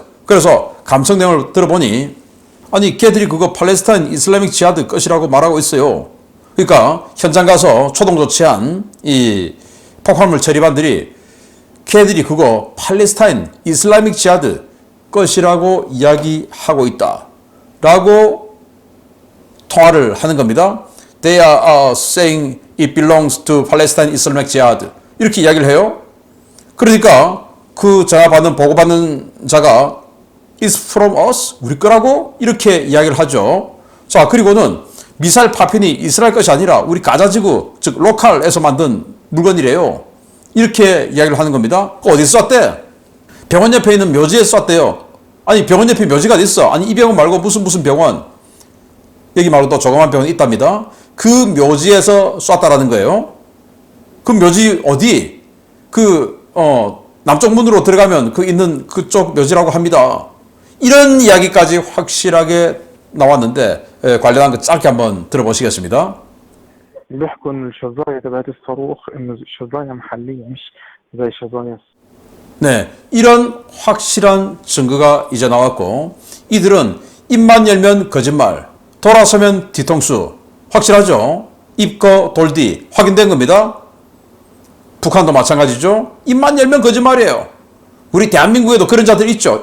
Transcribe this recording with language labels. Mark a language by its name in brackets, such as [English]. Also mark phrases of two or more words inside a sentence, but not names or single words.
[Korean] 그래서 감청 내용을 들어보니 아니 걔들이 그거 팔레스타인 이슬라믹 지하드 것이라고 말하고 있어요. 그러니까 현장 가서 초동 조치한 이 폭발물 처리반들이 걔들이 그거 팔레스타인 이슬라믹 지하드 것이라고 이야기하고 있다 라고 통화를 하는 겁니다. [English] They are saying it belongs to Palestine Islamic Jihad [Korean] 이렇게 이야기를 해요. 그러니까 그 전화 받는 보고받는 자가 [English] It's from us? [Korean] 우리 거라고? 이렇게 이야기를 하죠. 자, 그리고는 미사일 파편이 이스라엘 것이 아니라 우리 가자지구, 즉 로컬에서 만든 물건이래요. 이렇게 이야기를 하는 겁니다. 그거 어디서 쐈대? 병원 옆에 있는 묘지에 쐈대요. 아니 병원 옆에 묘지가 어디 있어? 아니 이 병원 말고 무슨 병원? 여기 말고 또 조그만 병원이 있답니다. 그 묘지에서 쐈다라는 거예요. 그 묘지 어디? 남쪽 문으로 들어가면 그 있는 그쪽 묘지라고 합니다. 이런 이야기까지 확실하게 나왔는데 관련한 거 짧게 한번 들어보시겠습니다. [Arabic] بيحكوا إن الشظايا تبعت الصاروخ إنه شظايا محلية مش زي شظايا. [Korean] 네, 이런 확실한 증거가 이제 나왔고 이들은 입만 열면 거짓말, 돌아서면 뒤통수 확실하죠? 입거 돌디 확인된 겁니다. 북한도 마찬가지죠. 입만 열면 거짓말이에요. 우리 대한민국에도 그런 자들 있죠.